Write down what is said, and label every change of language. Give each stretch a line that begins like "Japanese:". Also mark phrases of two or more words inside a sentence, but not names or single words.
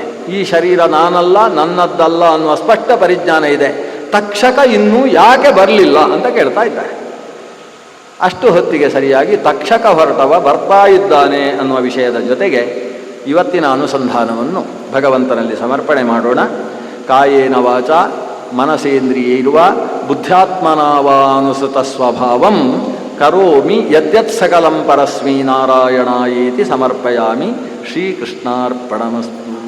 Kannada: ಈ ಶರೀರ ನಾನಲ್ಲ, ನನ್ನದ್ದಲ್ಲ ಅನ್ನುವ ಸ್ಪಷ್ಟ ಪರಿಜ್ಞಾನ ಇದೆ. ತಕ್ಷಕ ಇನ್ನೂ ಯಾಕೆ ಬರಲಿಲ್ಲ ಅಂತ ಕೇಳ್ತಾ ಇದ್ದಾರೆ. ಅಷ್ಟು ಹೊತ್ತಿಗೆ ಸರಿಯಾಗಿ ತಕ್ಷಕ ಹೊರಟವ ಬರ್ತಾ ಇದ್ದಾನೆ ಅನ್ನುವ ವಿಷಯದ ಜೊತೆಗೆ ಇವತ್ತಿನ ಅನುಸಂಧಾನವನ್ನು ಭಗವಂತನಲ್ಲಿ ಸಮರ್ಪಣೆ ಮಾಡೋಣ.
Sanskrit: ಕಾಯೇನ ವಾಚ ಮನಸೇಂದ್ರಿಯೈರ್ವ ಬುದ್ಧ್ಯಾತ್ಮನಾವಾನುಸೃತ ಸ್ವಭಾವಂ ಕರೋಮಿ ಯದ್ಯತ್ ಸಕಲಂ ಪರಸ್ಮೈ ನಾರಾಯಣಾಯೇತಿ ಸಮರ್ಪಯಾಮಿ. ಶ್ರೀಕೃಷ್ಣಾರ್ಪಣಮಸ್ತು.